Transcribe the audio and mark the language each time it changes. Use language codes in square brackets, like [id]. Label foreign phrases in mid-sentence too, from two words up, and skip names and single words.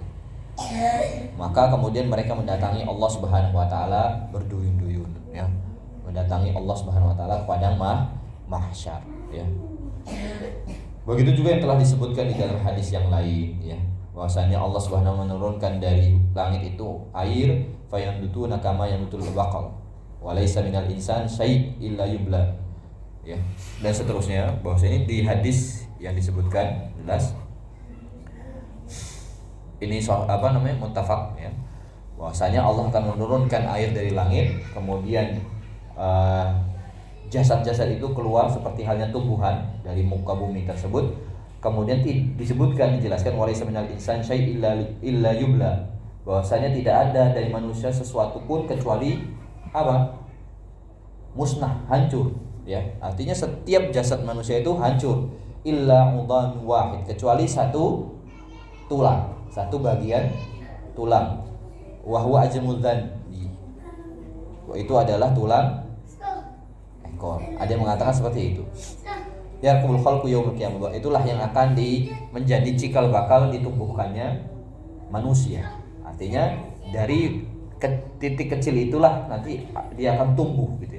[id] Maka kemudian mereka mendatangi Allah [ar] سبحانه وتعالى [id] berduyun-duyun, ya, mendatangi Allah [ar] سبحانه وتعالى [id] pada mahsyar, ya. Begitu juga yang telah disebutkan di dalam hadis yang lain, ya, bahwasanya Allah [ar] سبحانه وتعالى [id] menurunkan dari langit itu air, [ar] فينبتون كما ينبت البقل وليس من الإنسان شيء إلا يبلى, [id] ya, dan seterusnya. Bahwasanya di hadis yang disebutkan jelas ini soal muttafaq, ya, bahwasanya Allah akan menurunkan air dari langit, kemudian jasad-jasad itu keluar seperti halnya tumbuhan dari muka bumi tersebut. Kemudian disebutkan, dijelaskan, [ar] وليس من الإنسان شيء إلا يبلى, [id] bahwasanya tidak ada dari manusia sesuatu pun kecuali apa? Musnah, hancur, ya. Artinya setiap jasad manusia itu hancur, [ar] إلا عظم واحد, [id] kecuali satu tulang, satu bagian tulang. [ar] وهو عجب الذنب, [id] itu adalah tulang ekor. Ada yang mengatakan seperti itu. Ya, [ar] يركب الخلق يوم القيامة, [id] itulah yang akan menjadi cikal bakal ditumbuhkannya manusia. Artinya dari titik kecil itulah nanti dia akan tumbuh gitu ya.